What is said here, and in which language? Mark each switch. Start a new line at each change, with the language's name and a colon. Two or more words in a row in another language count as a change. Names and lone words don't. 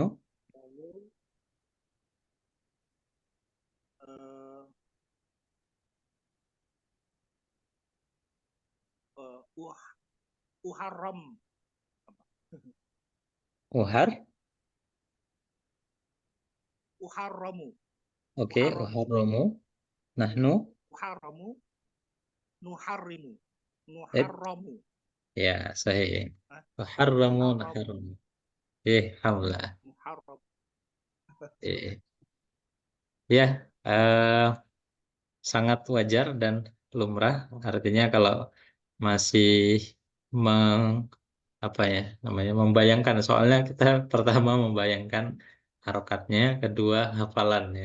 Indonesian: Lalu eh uharram apa? Uhar.
Arabic: Uharramu
Indonesian: Oke.
Arabic: uharramu أحرم. نحن. أحرم نحرم Eh, nuharramu
Indonesian: ya, sahih. ah,
Arabic: Uharramu, nuharramu naharamu. Alhamdulillah. muharram
Indonesian: Eh, ya, sangat wajar dan lumrah. Artinya kalau masih meng, apa ya namanya membayangkan, soalnya kita pertama membayangkan harokatnya, kedua hafalannya.